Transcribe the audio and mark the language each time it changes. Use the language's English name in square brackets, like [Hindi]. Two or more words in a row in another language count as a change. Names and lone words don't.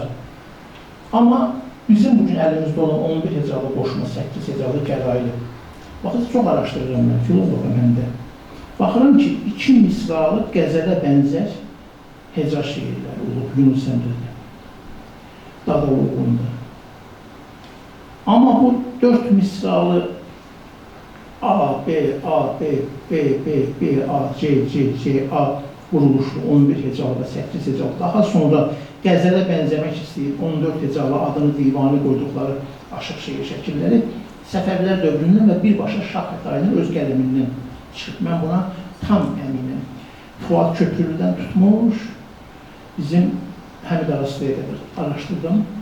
[Azerbaijani] Amma bizim bugün əlimizdə olan 11 hecalı qoşma, 8 hecalı gəraylı. Baxın, çox araşdırıram mən, filoloqam məndə. Baxıram ki, 2 misralı qəzələ bənzər heca şeirləri olub Yunus Əmrədə, Dadaoğlu'nda. Amma bu 4 misralı A, B, A, B, B, B, B, A, C, C, C, A quruluşlu 11 hecalı və 8 hecalı. Daha sonra qəzələ bənzəmək istəyib 14 hecalı adını divani qoyduqları aşıq şeir şəkilləri Səfəvilər dövründən və birbaşa Şah Xətrainin öz qələmindən çıxıb. Mən buna tam əminəm. Fuad Köprülüdən tutmuş, bizim Həmid Araslıya qədər araşdırdım.